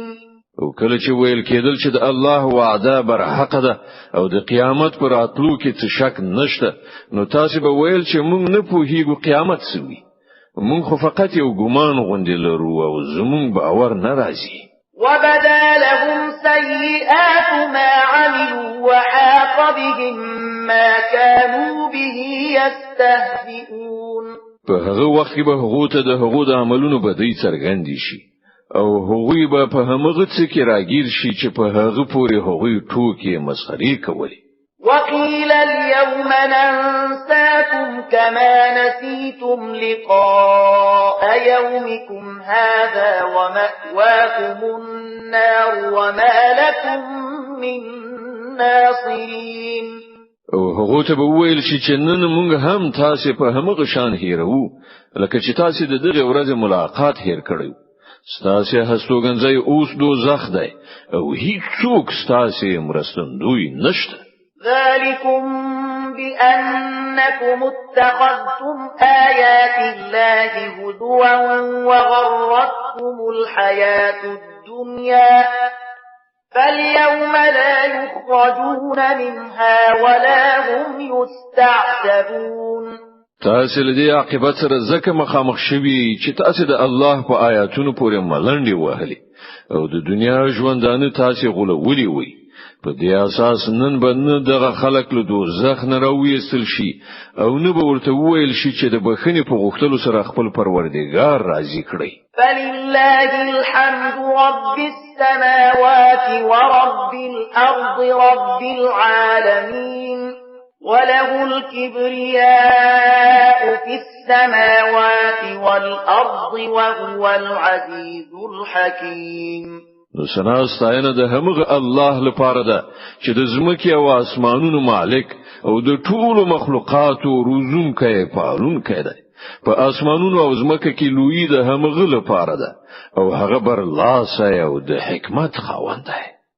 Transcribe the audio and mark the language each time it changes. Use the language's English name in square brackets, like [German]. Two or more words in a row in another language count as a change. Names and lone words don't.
[Pashto] او کله چې ویل کېدل چې د الله وعده بر حق ده او د قیامت پر راتلو کې څه شک نشته نو تاسو به ویل چې موږ نه پوهیږو قیامت څه وي، موږ خو فقط یو ګمان غوندې لرو او زموږ باور نه راځي. [Arabic] وبدا لهم سيئات ما عملوا وحاق بهم ما كانوا به يستهزئون [Pashto] په هغه وخت کې به هغه ته د هغو د عملونو بدی څرګند شي او هغوی به په همغه څه کې راګیر شي چې په هغه پورې هغوی ټوکې مسخري کولې. [Arabic] وقيل اليوم ننساكم كما نسيتم لقاء يومكم هذا ومأواكم النار وما لكم من ناصرين. [Pashto] او هغه ته به ویل شي چې نن موږ هم تاسو په همغه شان هیرو لکه چې تاسو د دغه ورځې ملاقات هیر کړو. ستاسو هستوګنځي اوس دوزخ دی او هیڅوک ستاسو مرستندوی نشته. [Arabic] ذلكم بأنكم اتخذتم آيات الله هزوا وغرتكم الحياة الدنيا فاليوم لا يخرجون منها ولا هم يستعتبون. [Pashto] تاسو لدی عاقبت سره زکه مخامخ شوی چې تاسو د الله په آیاتونو پورې ملنډي وهلي او د دنیا ژوندانه تاسو غولولي وي. په دې اساس نن باندې دغه خلک له دوزخ نه راوېستل شي او نه به ورته ویل شي چې د بخښنې په غوښتلو سره خپل پروردګار راضي کړي. [Arabic] فلله الحمد رب السماوات ورب الأرض رب العالمين وله الكبرياء في السماوات والأرض وهو العزيز الحكيم. [Pashto] نو سنا ستاینه د همغه الله لپاره ده چې د زمکه او اسمانونو مالک او د ټولو مخلوقاتو روزونکی پالونکی دی. په اسمانونو او زمکه کې لوی د همغه لپاره ده او هغه بر الله سای او د حکمت خاوند دی.